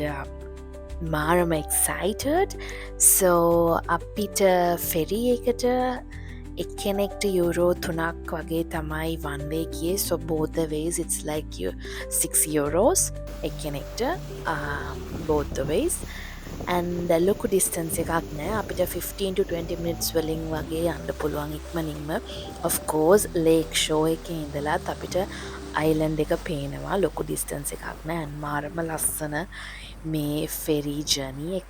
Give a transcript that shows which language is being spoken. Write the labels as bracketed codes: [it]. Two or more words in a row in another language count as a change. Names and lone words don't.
[en] I'm excited. So [si] අපිට ferry එකට එක්කෙනෙක්ට යුරෝ 3ක් වගේ තමයි [en] one way [si] ගියේ. [en] So both the ways it's like 6 euros එක්කෙනෙක්ට both the ways. [si] And ලොකු distance එකක් නෑ අපිට [en] 15 to 20 minutes [si] වලින් වගේ යන්න පුළුවන් ඉක්මනින්ම. [en] of course lake shore [si] එකේ ඉඳලත් අපිට island එක පේනවා. ලොකු distance එකක් නෑ. මාරම ලස්සන මේ [en] ferry journey [si] එක.